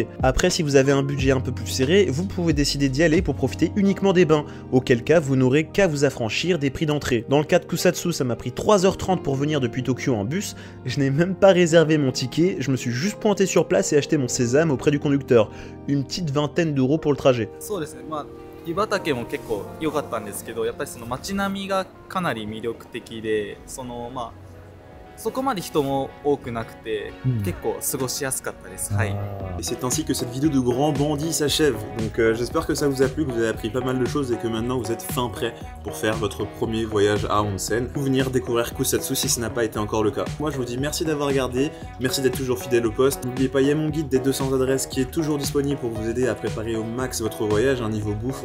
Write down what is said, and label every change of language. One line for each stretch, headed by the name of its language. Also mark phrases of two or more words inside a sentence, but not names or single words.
French: Après, si vous avez un budget un peu plus serré, vous pouvez décider d'y aller pour profiter uniquement des bains, auquel cas vous n'aurez qu'à vous affranchir des prix d'entrée. Dans le cas de Kusatsu, ça m'a pris 3h30 pour venir depuis Tokyo en bus, je n'ai même pas réservé mon ticket, je me suis juste pointé sur place et acheté mon sésame auprès du conducteur. Une petite vingtaine d'euros pour le trajet.
Japanese: 湯畑も結構良かったんですけど、やっぱりその街並みがかなり魅力的で、そこまで人も多くなくて、結構過ごしやすかったです。はい。
French: Et c'est ainsi que cette vidéo de grand bandit s'achève. Donc j'espère que ça vous a plu, que vous avez appris pas mal de choses et que maintenant vous êtes fin prêt pour faire votre premier voyage à onsen ou venir découvrir Kusatsu si ce n'a pas été encore le cas. Moi je vous dis merci d'avoir regardé, merci d'être toujours fidèle au poste. N'oubliez pas, il y a mon guide des 200 adresses qui est toujours disponible pour vous aider à préparer au max votre voyage, un niveau bouffe.